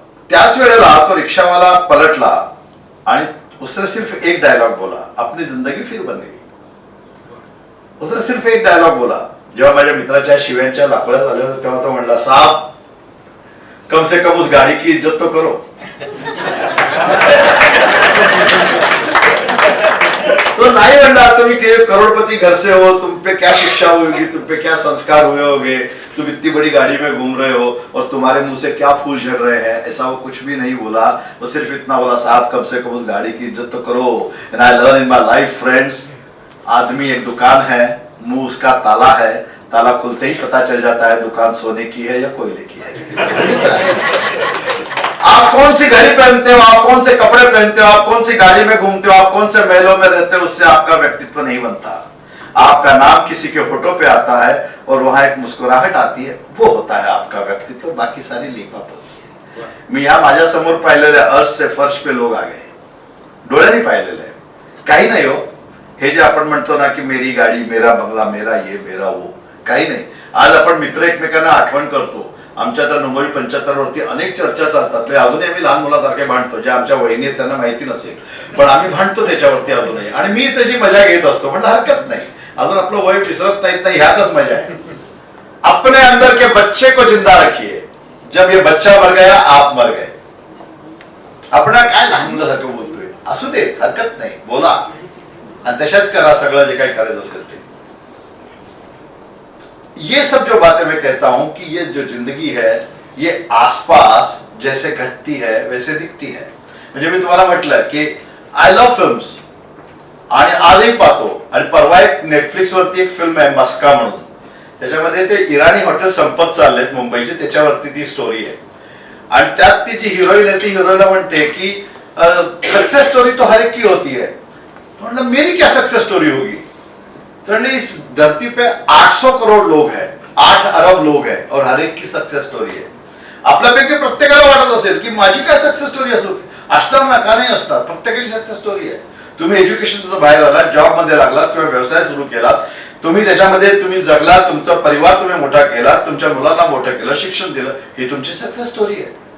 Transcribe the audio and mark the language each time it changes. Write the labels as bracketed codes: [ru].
[mr] त्याच वेळेला तो रिक्षावाला पलटला आणि [hi] उसने सिर्फ एक डायलॉग बोला, अपनी जिंदगी फिर बन गई. उसने सिर्फ एक डायलॉग बोला. [mr] जेव्हा माझ्या मित्राच्या शिव्यांच्या लाकड्या झाल्या होत्या तेव्हा तो म्हणला, [hi] साहब कम से कम उस गाड़ी की इज्जत तो करो. तो नहीं म्हणला, तुम्ही करोड़पति घर से हो, तुम पे क्या शिक्षा होगी, तुम पे क्या संस्कार हुए होंगे, तुम इतनी बड़ी गाड़ी में घूम रहे हो और तुम्हारे मुंह से क्या फूल झड़ रहे हैं. ऐसा वो कुछ भी नहीं बोला. वो सिर्फ इतना बोला, साहब कम से कम उस गाड़ी की इज्जत तो करो. [en] and I learn in my life friends, [hi] आदमी एक दुकान है, मुंह उसका ताला है, ताला खुलते ही पता चल जाता है दुकान सोने की है या कोयले की है. आप कौन सी घड़ी पहनते हो, आप कौन से कपड़े पहनते हो, आप कौन सी गाड़ी में घूमते हो, आप कौन से महलों में रहते हो, उससे आपका व्यक्तित्व नहीं बनता. आपका नाम किसी के फोटो पे आता है और वहां एक मुस्कुराहट आती है, वो होता है आपका व्यक्तित्व. बाकी सारी लिपापत होती है. [mr] मी या माझ्या समोर पाहिलेल्या [hi] अर्थ से फर्श पे लोग आ गए, [mr] डोळ्यांनी पाहिलेलं आहे. काही नाही हो, हे जे आपण म्हणतो ना की [hi] मेरी गाडी, मेरा बंगला, मेरा ये मेरा वो, [mr] काही नाही. आज आपण मित्र एकमेकांना आठवण करतो. आमच्या तर 95-75 वरती अनेक चर्चा चालतात. अजूनही आम्ही लहान मुलासारखे भांडतो. जे आमच्या वहिनी आहेत त्यांना माहिती नसेल, पण आम्ही भांडतो त्याच्यावरती अजूनही. आणि मी त्याची मजा घेत असतो. म्हणजे हरकत नाही, अजून आपलं वय विसरत नाहीत नाही, ह्यातच मजा आहे. [hi] अपने अंदर के बच्चे को जिंदा रखिए. जब ये बच्चा मर गया आप मर गए. [mr] आपण काय लहान मुलासारखं बोलतोय, असू दे, हरकत नाही, बोला आणि तशाच करा सगळं जे काही करायचं असेल ते. [hi] ये सब जो बातें मैं कहता हूं कि ये जो जिंदगी है ये आसपास जैसे घटती है वैसे दिखती है. [mr] म्हणजे मी तुम्हाला म्हटलं की [en] I love films [mr] आणि आजही पाहतो. आणि परवा एक नेटफ्लिक्स वरती एक फिल्म आहे मस्का म्हणून. त्याच्यामध्ये ते इराणी हॉटेल संपत चाललेत मुंबईचे, त्याच्यावरती ती स्टोरी आहे. आणि त्यात ती जी हिरोईन आहे ती हिरोईनला म्हणते की [hi] सक्सेस स्टोरी तो हर एक की होती है. म्हणलं मेरी क्या सक्सेस स्टोरी होगी. तो इस धरती पे 800 करोड़ लोग हैं, 8 अरब लोग हैं और हर एक की सक्सेस स्टोरी है. [mr] आपल्यापैकी प्रत्येकाला वाटत असेल की माझी काय सक्सेस स्टोरी असो, असणार ना, का नाही असणार, प्रत्येकाची सक्सेस स्टोरी आहे. तुम्ही एज्युकेशन बाहेर आलात, जॉब मध्ये लागलात किंवा व्यवसाय सुरू केलात, तुम्ही त्याच्यामध्ये तुम्ही जगलात, तुमचा परिवार तुम्ही मोठा केलात, तुमच्या मुलांना मोठं केलं, शिक्षण दिलं, ही तुमची सक्सेस स्टोरी आहे.